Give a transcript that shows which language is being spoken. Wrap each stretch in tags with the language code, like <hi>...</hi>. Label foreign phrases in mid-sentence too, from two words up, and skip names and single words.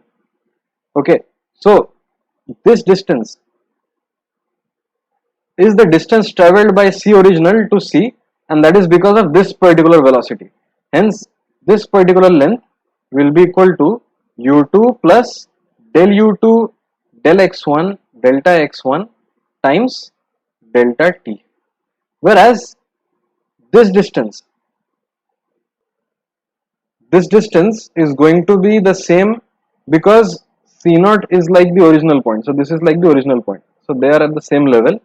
<en>Okay, so this distance is the distance traveled by C original to C, and that is because of this particular velocity. Hence this particular length will be equal to u2 plus del u2 del x1 delta x1 times delta t. Whereas this distance is going to be the same because C0 is like the original point. So this is like the original point. So they are at the same level.</en>